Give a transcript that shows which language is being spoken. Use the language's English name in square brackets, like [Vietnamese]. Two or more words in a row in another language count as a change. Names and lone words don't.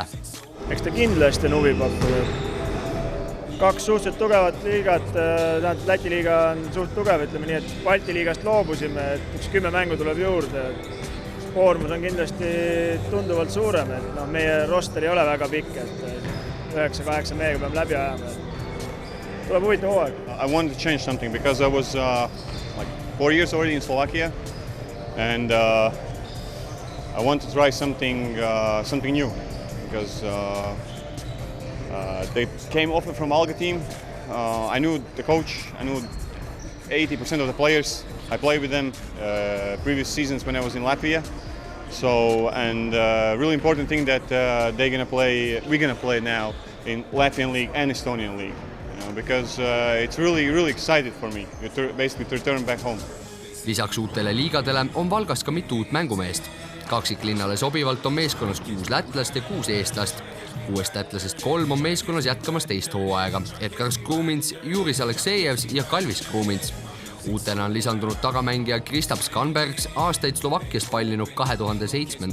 [Estonian] Eks ta kindlasti on huvi pakkuda. 2 suhteliselt tugevat liigat, Läti liiga on suht tugev, ütleme nii, et Balti liigast loobusime, et üks 10 mängu tuleb juurde. Koormus on kindlasti tunduvalt suurem, et meie roster ei ole väga pikk, et 9-8 mehega peame läbi ajama. Tuleb huvitav hooaeg. [English] I wanted to change something because I was like 4 years already in Slovakia and I wanted to try something new because they came offer from Alga team. I knew the coach, I knew 80% of the players. I played with them previous seasons when I was in Latvia. So, and really important thing that we're gonna play now in Latvian league and Estonian league, because it's really excited for me basically to return back home. [Estonian] Lisaks uutele liigadele on Valgas ka mitu uut mängumeest. Kaksiklinnale sobivalt on meeskonnas 6 lätlast ja 6 eestlast. 6 lätlasest 3 on meeskonnas jätkamas teist hooaega. Edgar Skrumins, Juris Aleksejevs ja Kalvis Skrumins. Uutena on lisandunud tagamängija Kristaps Skanbergs, aastaid Slovakkias pallinud 2007.